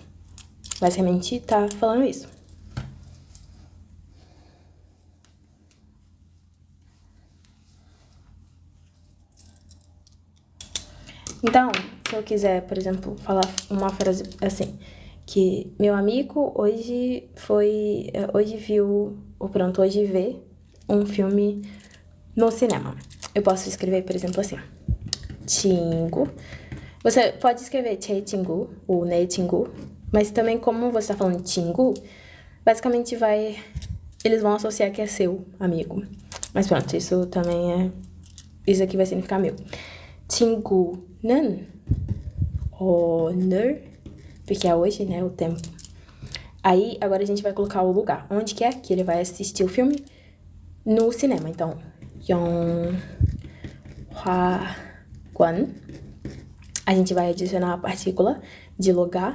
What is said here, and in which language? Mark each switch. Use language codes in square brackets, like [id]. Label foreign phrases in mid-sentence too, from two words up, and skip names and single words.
[pt] Basicamente, tá falando isso. Então, se eu quiser, por exemplo, falar uma frase assim, que meu amigo hoje vê um filme no cinema. Eu posso escrever, por exemplo, assim, 친구. Você pode escrever [ko] 제 친구 [pt] ou [ko] 내 친구, [pt] mas também como você tá falando 친구, basicamente eles vão associar que é seu amigo. Mas pronto, isso aqui vai significar meu. [ko] 친구는 오늘, [pt] porque é hoje, né, o tempo. Aí, agora a gente vai colocar o lugar. Onde que é que ele vai assistir o filme? No cinema. Então, 영화관. A gente vai adicionar a partícula de lugar.